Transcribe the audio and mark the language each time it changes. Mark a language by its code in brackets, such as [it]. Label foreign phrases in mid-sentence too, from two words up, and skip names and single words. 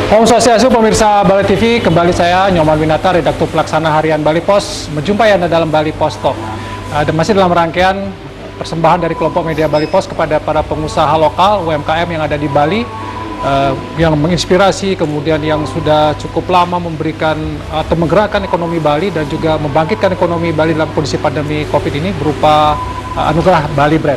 [ban] Om Swastiastu, [id] pemirsa Bali TV, kembali saya Nyoman Winata, redaktur pelaksana harian Bali Pos, menjumpai Anda dalam Bali Pos Talk. Dan masih dalam rangkaian persembahan dari kelompok media Bali Pos kepada para pengusaha lokal UMKM yang ada di Bali, yang menginspirasi, kemudian yang sudah cukup lama memberikan atau menggerakkan ekonomi Bali dan juga membangkitkan ekonomi Bali dalam kondisi pandemi COVID ini berupa anugerah Bali Brand.